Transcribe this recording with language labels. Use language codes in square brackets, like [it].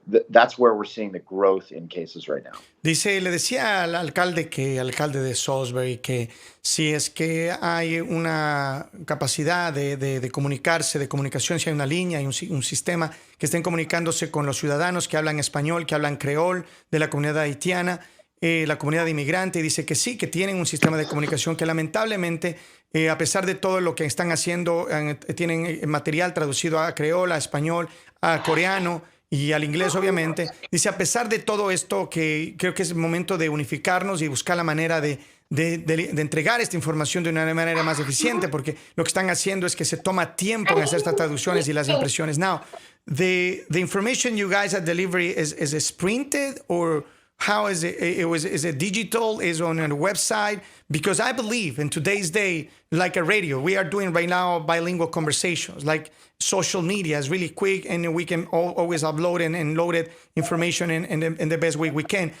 [en] That's where we're seeing the growth in cases right now. [es] Le decía al alcalde de Salisbury, que si es que hay una capacidad de comunicarse, de comunicación, si hay una línea, hay un sistema que estén comunicándose con los ciudadanos que hablan español, que hablan creol, de la comunidad haitiana, la comunidad inmigrante, dice que sí, que tienen un sistema de comunicación que lamentablemente, a pesar de todo lo que están haciendo, tienen material traducido a creol, a español, a coreano y al inglés, obviamente. Dice, a pesar de todo esto, que creo que es el momento de unificarnos y buscar la manera de entregar esta información de una manera más eficiente, porque lo que están haciendo es que se toma tiempo en hacer estas traducciones y las impresiones. [en] Now, the information you guys are delivering is printed, or how is it? Is it digital? Is it on a website? Because I believe in today's day, like a radio, we are doing right now bilingual conversations. Like social media is really quick, and we can always upload and load it information in the best way we can.